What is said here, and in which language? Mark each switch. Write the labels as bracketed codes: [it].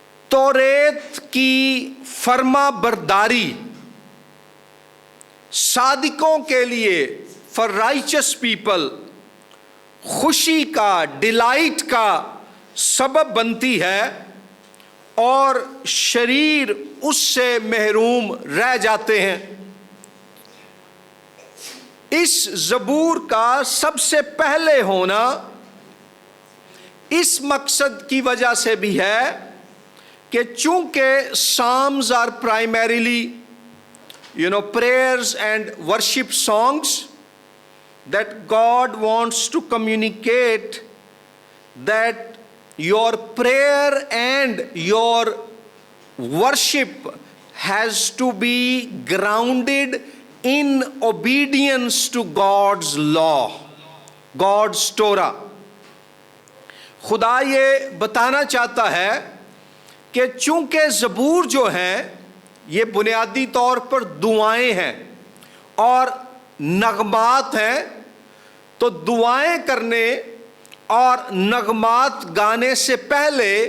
[hi] तौरेत की फर्मा बरदारी सादिकों के लिए, [en] for righteous people, [hi] खुशी का, डिलाइट का सबब बनती है और शरीर उससे महरूम रह जाते हैं। इस ज़बूर का सबसे पहले होना इस मकसद की वजह से भी है कि चूंकि [en] Psalms are primarily prayers and worship songs, that God wants to communicate that your prayer and your worship has to be grounded in obedience to God's law, God's Torah. [hi] खुदा ये बताना चाहता है कि चूंकि ज़बूर जो हैं ये बुनियादी तौर पर दुआएं हैं और नगमात हैं, तो दुआएं करने और नगमात गाने से पहले